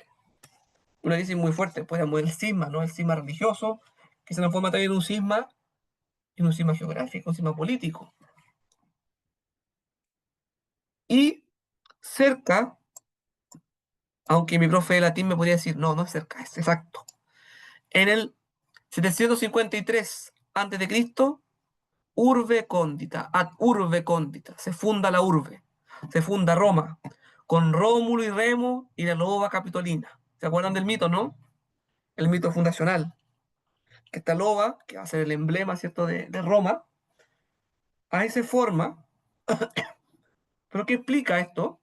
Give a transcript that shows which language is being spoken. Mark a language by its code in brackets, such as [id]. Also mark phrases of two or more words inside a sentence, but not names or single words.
[es] Una crisis muy fuerte, pues el cisma, ¿no? El cisma religioso, que se transforma también en un cisma geográfico, un cisma político. Y cerca, aunque mi profe de latín me podría decir, no, no es cerca, es exacto. En el [la] 753 a.C., urbe condita, ad urbe condita, [es] se funda la urbe, se funda Roma, con Rómulo y Remo y la loba capitolina. ¿Se acuerdan del mito, no? El mito fundacional. Que esta loba, que va a ser el emblema, ¿cierto?, de Roma, ahí se forma. ¿Pero qué explica esto?